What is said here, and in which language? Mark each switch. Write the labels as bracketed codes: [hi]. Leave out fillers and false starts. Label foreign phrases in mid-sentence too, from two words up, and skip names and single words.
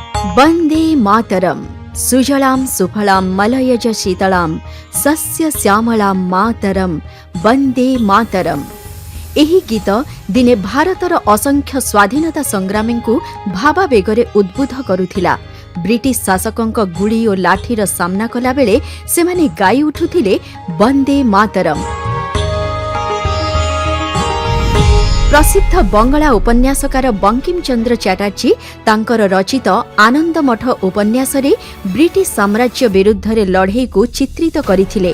[sa] वन्दे मातरम सुजलां सुफलां मलयज शीतलां सस्य श्यामलां मातरम वन्दे मातरम। [or] ଏହି ଗୀତ ଦିନେ ଭାରତର ଅସଂଖ୍ୟ ସ୍ୱାଧୀନତା ସଂଗ୍ରାମୀଙ୍କୁ ଭାବାବେଗରେ ଉଦ୍ବୁଦ୍ଧ କରୁଥିଲା। ବ୍ରିଟିଶ ଶାସକଙ୍କ ଗୁଳି ଓ ଲାଠିର ସାମ୍ନା କଲାବେଳେ ସେମାନେ ଗାଇ ଉଠୁଥିଲେ ବନ୍ଦେ ମାତରମ୍। ପ୍ରସିଦ୍ଧ ବଙ୍ଗଳା ଉପନ୍ୟାସକାର ବଙ୍କିମ ଚନ୍ଦ୍ର ଚାଟାର୍ଜୀ ତାଙ୍କର ରଚିତ ଆନନ୍ଦ ମଠ ଉପନ୍ୟାସରେ ବ୍ରିଟିଶ ସାମ୍ରାଜ୍ୟ ବିରୁଦ୍ଧରେ ଲଢ଼େଇକୁ ଚିତ୍ରିତ କରିଥିଲେ।